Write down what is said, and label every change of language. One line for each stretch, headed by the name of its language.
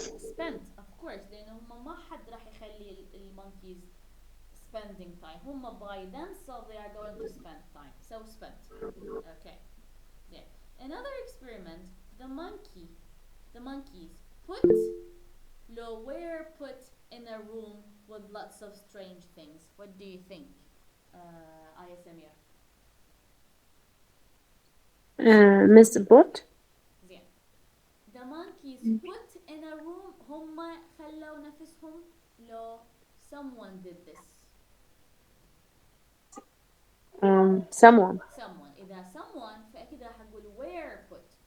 English: Spent, of course,
Arabic: لأنه هم ما حد راح يخلي المونكيز
English: spending time. هم by themselves they are going to spend time. So spent. Okay. Yeah. Another experiment, the monkeys were put in a room with lots of strange things. What do you think, Aya Samir? Miss Bot.
Arabic: زين.
English: The monkeys put in a room.
Arabic: هم خلوا نفسهم لو
English: someone did this. Someone.
Arabic: إذا someone فأكيد راح أقول
English: were put.